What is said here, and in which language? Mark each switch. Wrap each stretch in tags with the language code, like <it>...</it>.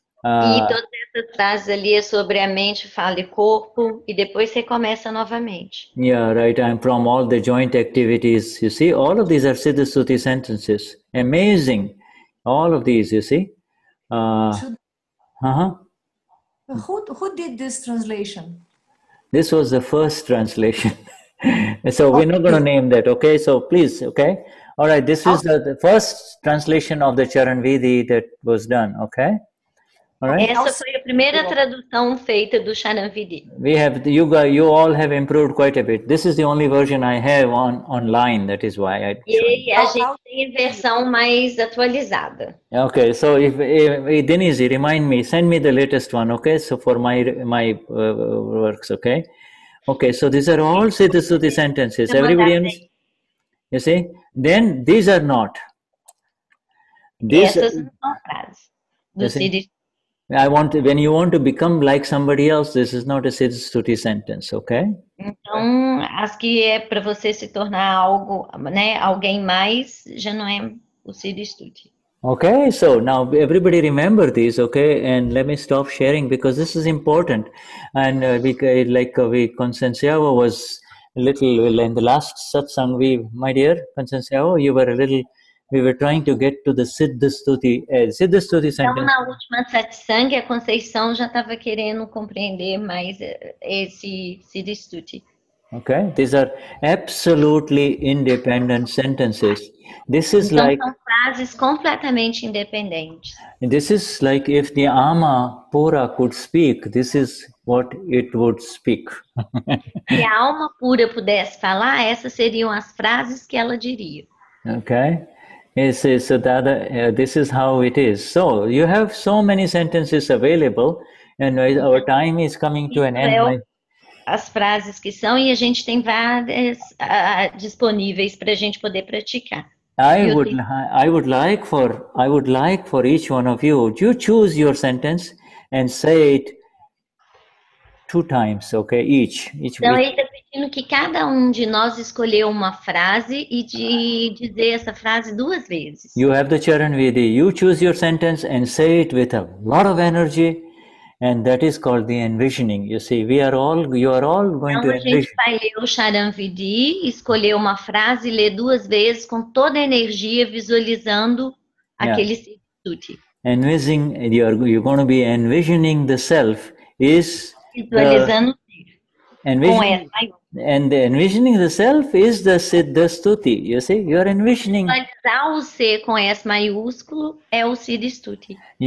<pt>E todas essas frases ali é sobre a mente, fala e corpo, e depois você começa novamente.</pt> <en>Yeah, right. I'm from all the joint activities. You see, all of these are Siddha Stuti sentences. Amazing. All of these, you see. Who did this translation? This was the first translation. So we're not going to name that, okay? So please, okay? All right, this is the first translation of the Charan Vidi that was done, okay? All right.</en> <pt>Essa foi a primeira tradução feita do Charan Vidi.</pt> <en>We have, you all have improved quite a bit. This is the only version I have online, that is why I...</en> <pt>E a gente tem a versão mais atualizada.</pt> <en>Okay, so if Denise, remind me, send me the latest one, okay? So for my works, okay? Okay, so these are all Siddha Stuti sentences. Everybody understands? You see? Then these are not.</en> <pt>Essas não são frases do Siddha.</pt> <en>When you want to become like somebody else, this is not a Siddha Stuti sentence, okay?</en> <pt>Então, as que é para você se tornar algo, né, alguém mais, já não é o Siddha Stuti.</pt> <en>Okay, so now everybody remember these, okay? And let me stop sharing because this is important. And Constantiava was a little, in the last satsang, my dear Constantiava, you were a little, we were trying to get to the Siddha Stuti sentence.</en> <pt>Então, na última satsang, a Conceição já estava querendo compreender mais esse Siddha Stuti.</pt> <en>Okay, these are absolutely independent sentences. This is</en> <pt>então,</pt> <en>like</en> <pt>são frases completamente independentes.</pt> <en>This is like if the Ama Pura could speak, this is what it would speak.</en> <pt>Se a alma pura pudesse falar, essas seriam as frases que ela diria.</pt> <en>Okay, so that, this is how it is. So you have so many sentences available, and our time is coming to an end.</en> <pt>As frases que são, e a gente tem várias disponíveis para a gente poder praticar.</pt> <en>I would like for each one of you to choose your sentence and say it 2 times, okay? Each.</en> <pt>Então, ele está pedindo que cada de nós escolheu uma frase e de dizer essa frase 2 vezes.</pt> <en>You have the Charan Vidi. You choose your sentence and say it with a lot of energy, and that is called the envisioning. You see, you are all going</en> <pt>Então</pt> <en>to</en> <pt>a gente</pt> <en>envision.</en> <pt>vai ler o Charan Vidi, escolher uma frase e ler 2 vezes com toda a energia, visualizando aquele Siddha Stuti.</pt> <en>Envisioning, you're going to be envisioning the self is</en> <pt>Visualizando</pt> <en>envisioning, and the envisioning the self is the Siddha Stuti. You see, you are envisioning.</en> <pt>Visualizar o ser com S maiúsculo é o Siddha Stuti.</pt>